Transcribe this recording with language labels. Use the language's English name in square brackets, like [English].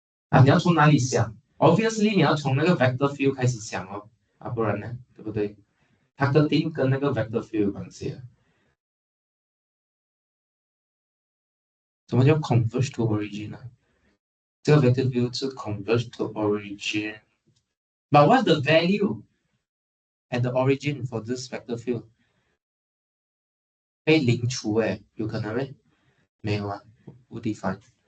[Chinese] Ah, 你要从哪里想 Obviously 你要从那个 vector field 开始想哦，不然呢，对不对？它肯定跟那个 vector field 有关系。什么叫 [English] converge to origin [Chinese] 呢？ 这个 vector field 是 converge to origin。 [English] But what's the value at the origin for this vector field? [Chinese] 被零除有可能咩？没有啊，不 define。